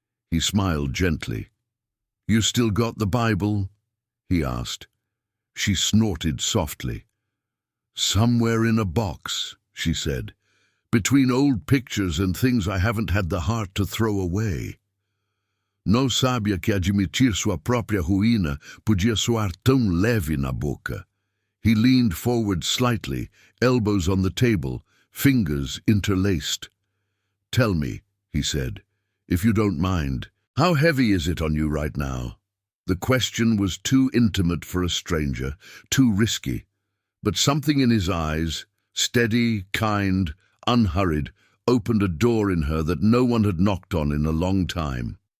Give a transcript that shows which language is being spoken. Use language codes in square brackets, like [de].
[en] He smiled gently. You still got the Bible? He asked. She snorted softly. Somewhere in a box, she said, between old pictures and things I haven't had the heart to throw away. [pt] Não sabia que admitir sua própria ruína podia soar tão leve na boca. [en] He leaned forward slightly, elbows on the table, fingers interlaced. Tell me, he said, if you don't mind, how heavy is it on you right now? The question was too intimate for a stranger, too risky, but something in his eyes, steady, kind, unhurried, opened a door in her that no one had knocked on in a long time.